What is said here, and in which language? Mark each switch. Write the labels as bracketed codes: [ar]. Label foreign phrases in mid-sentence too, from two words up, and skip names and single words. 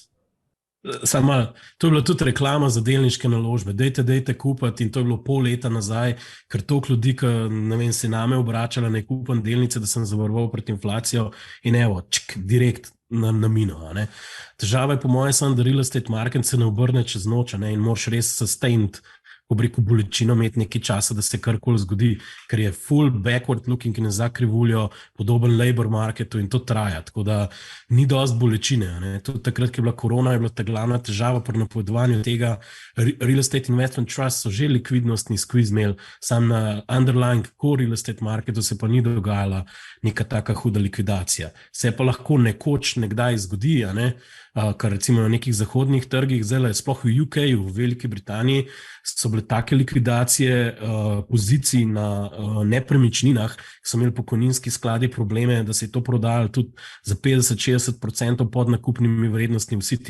[sl] To je bila tudi reklama za delniške naložbe. Dejte kupiti in to je bilo pol leta nazaj, ker toliko ljudi, ki se name obračala, ne kupam delnice, da sem zavaroval pred inflacijo in evo, direkt na mino. Težava je po mojem samo, da [en] real estate market [sl] se ne obrne čez noč in moraš res sustained bolečino imeti nekaj časa, da se karkoli zgodi, ker je full [en] backward looking [sl] in za krivuljo, podoben [en] labor marketu [sl] in to traja, tako da ni dosti bolečine. Tudi takrat, ko je bila korona, je bila ta glavna težava pri napovedovanju tega. [en] Real estate investment trust [sl] so že likvidnostni squeeze imeli, sam na [en] underlying core real estate marketu [sl] se pa ni dogajala neka taka huda likvidacija. Se pa lahko nekoč nekdaj zgodi, kar recimo na nekih zahodnih trgih, zdaj sploh v UK, v Veliki Britaniji, so bile take likvidacije pozicij na nepremičninah, ki so imeli pokojninski skladi probleme, da se je to prodajalo tudi za 50-60% pod nakupnimi vrednostmi v Cityju.